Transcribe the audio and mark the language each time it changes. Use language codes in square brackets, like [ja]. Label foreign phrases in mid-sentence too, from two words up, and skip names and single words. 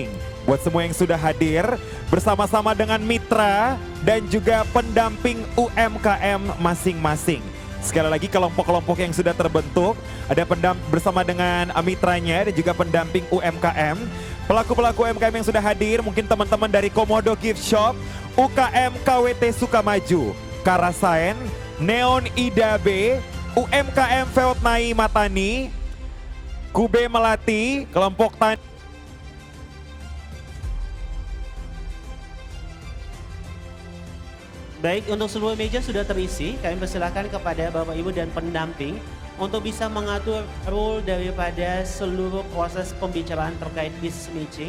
[id] Buat semua yang sudah hadir bersama-sama dengan mitra dan juga pendamping UMKM masing-masing. Sekali lagi kelompok-kelompok yang sudah terbentuk, ada bersama dengan mitranya dan juga pendamping UMKM. Pelaku-pelaku UMKM yang sudah hadir, mungkin teman-teman dari Komodo Gift Shop, UKM KWT Sukamaju, Karasain, Neon Ida B, UMKM Feotnai Matani, Kube Melati, kelompok tani. baik, untuk seluruh meja sudah terisi. Kami persilahkan kepada Bapak Ibu dan pendamping untuk bisa mengatur role daripada seluruh proses pembicaraan terkait [en] business matching.